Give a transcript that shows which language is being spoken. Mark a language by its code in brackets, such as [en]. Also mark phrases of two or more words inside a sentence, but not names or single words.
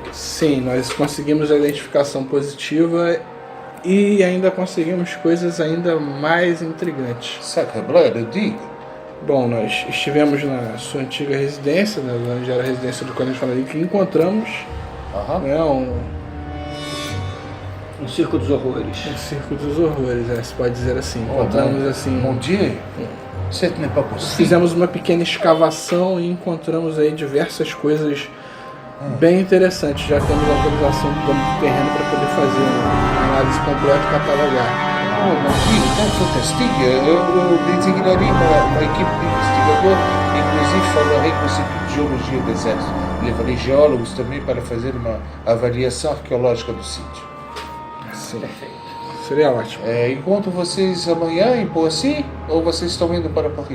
[pt] Sim, nós conseguimos a identificação positiva e ainda conseguimos coisas ainda mais intrigantes. Sacre-bleu, diga. Bom, nós estivemos na sua antiga residência, né, onde era a residência do Conde Fenelink, e encontramos Um circo dos horrores. um circo dos horrores, se pode dizer assim. Encontramos assim. [fr] Mon Dieu, ce n'est pas possible. [pt] Fizemos uma pequena escavação e encontramos aí diversas coisas bem interessantes. Já temos autorização do dono do terreno para poder fazer uma análise completa e catalogar. [fr] Oh, mon Dieu, [pt] é fantástico. Eu designaria uma equipe de investigador, inclusive falarei com o Instituto de Geologia do Exército. Levarei geólogos também para fazer uma avaliação arqueológica do sítio. Sim. Seria ótimo. Encontro vocês amanhã em Poissy ou vocês estão indo para Paris?